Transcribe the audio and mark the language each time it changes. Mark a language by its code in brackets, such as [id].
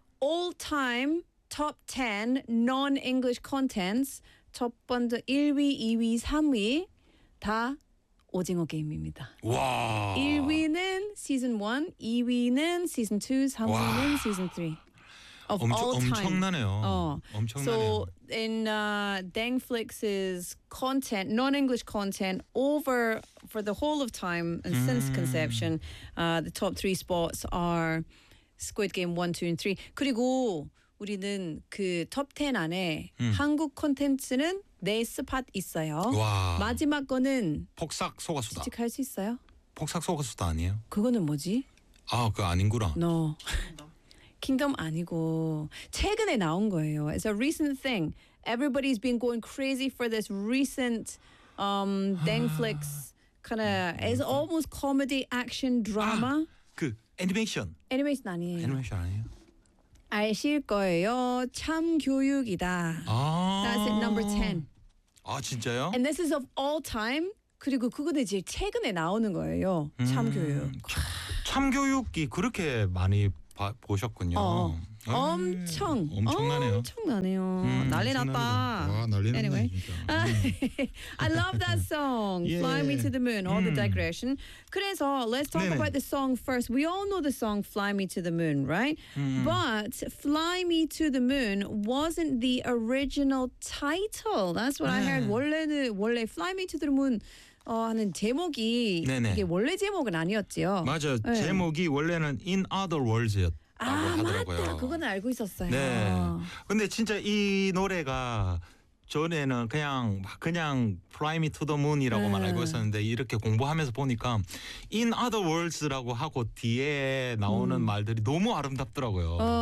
[en] All Time Top 10 Non-English Contents [ko] 첫 번째 1위, 2위, 3위 다 오징어 게임입니다. 와. 1위는 시즌 1, 2위는 시즌 2, 3위는 와. 시즌 3. 엄청나네요. 엄청나네요. [en] So in Netflix's content, non-English content over for the whole of time and since conception, the top 3 spots are Squid Game 1, 2 and 3. [ko] 그리고 우리는 그 top 10 안에 한국 콘텐츠는 네 스팟 있어요. 와. 마지막 거는 폭삭 소가수다. 직할 수 있어요? 폭삭 소가수다 아니에요? 그거는 뭐지? 아, 그거 아닌구나. [en] No. [ko] 킹덤 아니고 최근에 나온 거예요. [en] It's a recent thing. Everybody's been going crazy for this recent Netflix kind of is almost comedy action drama. [ko] 아, 그 애니메이션. 애니메이션 아니에요. 애니메이션 아니에요. 아실 거예요. 참 교육이다. 아~ [en] That's it, number 10. [ko] 아, 진짜요? [en] And this is of all time. [ko] 그리고 그거는 제일 최근에 나오는 거예요. 참 교육. 참 교육이 그렇게 많이 보셨군요. 엄청. 엄청나네요. 엄청나네요. 난리 났다. 와, 난리 났네, anyway. 진짜. [en] I love that song. Yeah. Fly Me to the Moon. All the digression. [ko] 그래서 [en] let's talk [ko] 네네. [en] about the song first. We all know the song Fly Me to the Moon, right? But Fly Me to the Moon wasn't the original title. That's what [ko] 네. [en] I heard. [ko] 원래 Fly Me to the Moon 하는 제목이 네네. 이게 원래 제목은 아니었지요. 맞아. 네. 제목이 원래는 In Other Worlds였다. 아 하더라고요. 맞다. 그건 알고 있었어요. 네. 근데 진짜 이 노래가 전에는 그냥 Fly Me to the Moon이라고만 알고 있었는데 이렇게 공부하면서 보니까 In Other Worlds라고 하고 뒤에 나오는 말들이 너무 아름답더라고요.